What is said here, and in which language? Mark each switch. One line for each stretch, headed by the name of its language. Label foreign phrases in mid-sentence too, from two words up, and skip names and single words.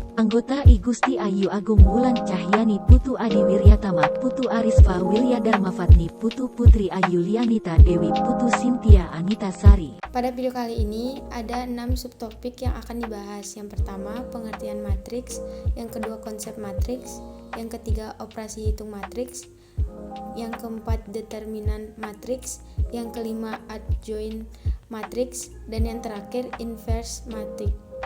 Indonesian: Anggota I Gusti Ayu Agung Wulan Cahyani Putu Adi Wiryatama Putu Arisfa Wilyadarmafatni Putu Putri Ayu Lianita Dewi Putu Sintia Anita Sari. Pada video kali ini ada 6 subtopik yang akan dibahas. Yang pertama, pengertian matriks. Yang kedua, konsep matriks. Yang ketiga, operasi hitung matriks. Yang keempat, determinan matriks. Yang kelima, adjoint matriks. Dan yang terakhir, inverse matriks.